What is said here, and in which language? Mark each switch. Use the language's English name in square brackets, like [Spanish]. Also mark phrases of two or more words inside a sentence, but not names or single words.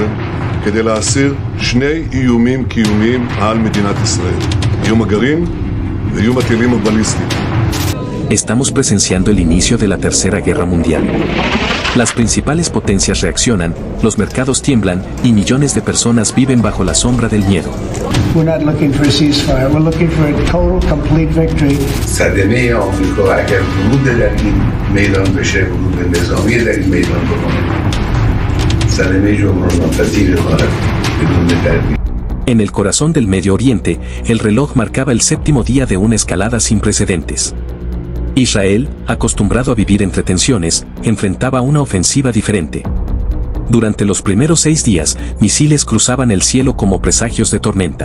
[Spanish] Estamos presenciando el inicio de la Tercera Guerra Mundial. Las principales potencias reaccionan, los mercados tiemblan y millones de personas viven bajo la sombra del miedo. [English] We're not looking for a ceasefire. We're looking for a total, complete victory. [Persian] صدمه آمریکا اگر ورود در این میدان بشه، ورود نظامی در این میدان بکنه، صدمه جبران‌ناپذیر خواهد بدون تردید. [Spanish] En el corazón del Medio Oriente, el reloj marcaba el séptimo día de una escalada sin precedentes. Israel, acostumbrado a vivir entre tensiones, enfrentaba una ofensiva diferente. Durante los primeros 6 días, misiles cruzaban el cielo como presagios de tormenta.